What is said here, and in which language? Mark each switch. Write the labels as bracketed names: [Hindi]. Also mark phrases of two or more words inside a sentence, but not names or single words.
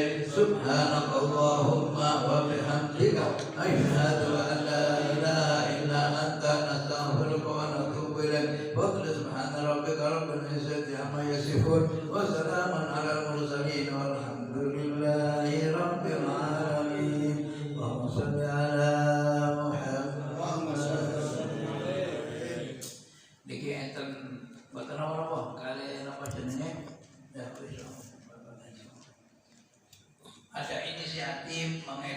[Arabic] سبحانك اللهم وبحمدك أشهد أن لا إله إلا أنت نستغفرك ونتوب إليك. فضل سبحان ربك رب العزة عما يصفون وسلام على المرسلين والحمد لله رب العالمين. اللهم صل على محمد. [Javanese] Niki enten mboten apa-apa kali napa jenenge? Ya wis. [Indonesian] Ada inisiatif mengedar